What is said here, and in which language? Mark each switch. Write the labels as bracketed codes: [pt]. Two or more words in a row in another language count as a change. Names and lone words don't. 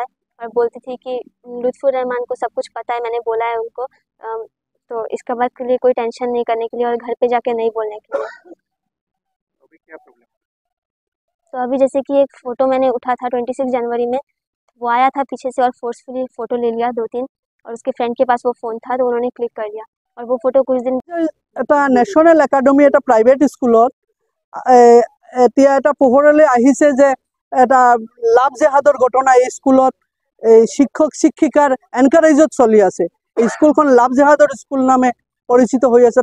[hi] और बोलती थी कि लुत्फुर रहमान को सब कुछ पता है, मैंने बोला है उनको, तो इसका बात के लिए कोई टेंशन नहीं करने के लिए और घर पे जाके नहीं बोलने के लिए। अभी क्या प्रॉब्लम? तो अभी जैसे कि एक फ़ोटो मैंने उठा था 26 जनवरी में, वो आया था पीछे से और [en] forcefully photo [hi] ले लिया 2-3, और उसके फ्रेंड के पास वो फ़ोन था तो उन्होंने क्लिक कर लिया और वो फ़ोटो कुछ दिन। [as] এটা ন্যাশনাল একাডেমি এটা প্ৰাইভেট স্কুলত এতিয়া এটা পোহৰলৈ আহিছে যে এটা লাভ জেহাদৰ ঘটনা এই স্কুলত শিক্ষক শিক্ষিকাৰ এনকাৰেজত চলি আছে। এই স্কুলখন লাভ জেহাদৰ স্কুল নামে পৰিচিত হৈ আছে।